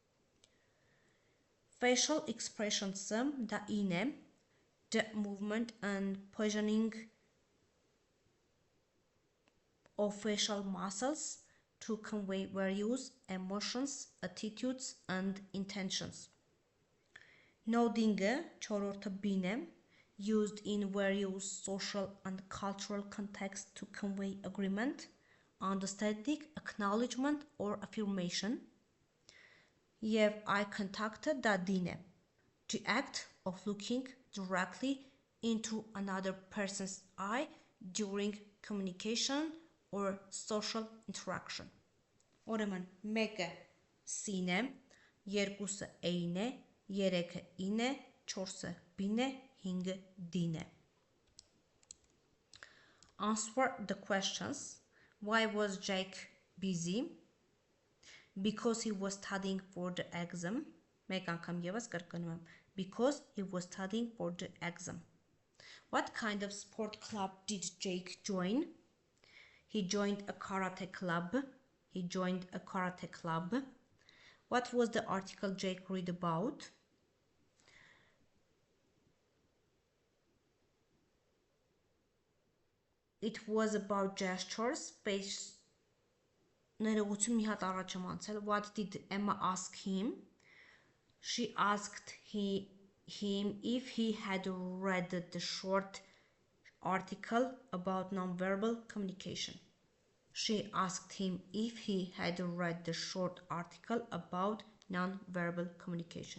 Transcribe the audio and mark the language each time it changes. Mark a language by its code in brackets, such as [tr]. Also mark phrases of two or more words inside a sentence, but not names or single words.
[en] Facial expressions the in the movement and positioning of facial muscles to convey various emotions, attitudes and intentions. Nodding [hy] չորրորդը B-ն [en] used in various social and cultural contexts to convey agreement, understanding, acknowledgement or affirmation. [hy] Եվ [en] eye contact-ը [hy] դա D-ն է. [en] The act of looking directly into another person's eye during communication or social interaction. [hy] Ուրեմն, մեկը C-ն է, երկուսը A-ն է, երեքը I-ն է, չորսը B-ն է, 5-ը D-ն է։ [en] Answer the questions. Why was Jake busy? Because he was studying for the exam. [hy] Մեկ անգամ ևս կրկնում եմ. [en] Because he was studying for the exam. What kind of sport club did Jake join? He joined a karate club. He joined a karate club. What was the article Jake read about? It was about gestures. [hy] Ներողություն մի հատ առաջ եմ անցել. [en] What did Emma ask him? She asked him if he had read the short article about nonverbal communication. She asked him if he had read the short article about nonverbal communication.